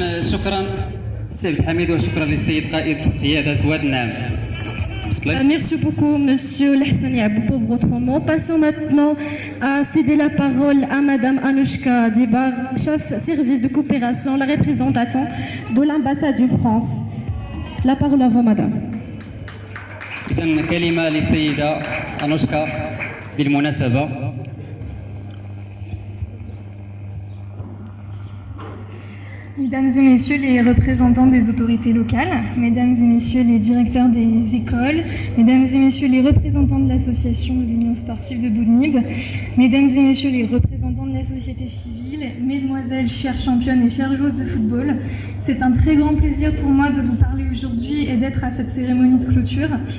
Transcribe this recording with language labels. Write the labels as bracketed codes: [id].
[ar] شكرا سي عبد الحميد وشكرا للسيد قائد قيادة واد النعم. [fr] Merci beaucoup, Monsieur Lahsan Yabou, pour votre mot. Passons maintenant à céder la parole à Madame Anouchka Dibar, chef service de coopération, la représentante de l'ambassade de France. La parole à vous, Madame. [ar] إذن كلمة للسيدة أنوشكا بالمناسبة. [fr] Mesdames et messieurs les représentants des autorités locales, mesdames et messieurs les directeurs des écoles, mesdames et messieurs les représentants de l'association de l'Union sportive de Boudnib, mesdames et messieurs les représentants de la société civile, mesdemoiselles, chères championnes et chères joueuses de football, c'est un très grand plaisir pour moi de vous parler aujourd'hui et d'être à cette cérémonie de clôture.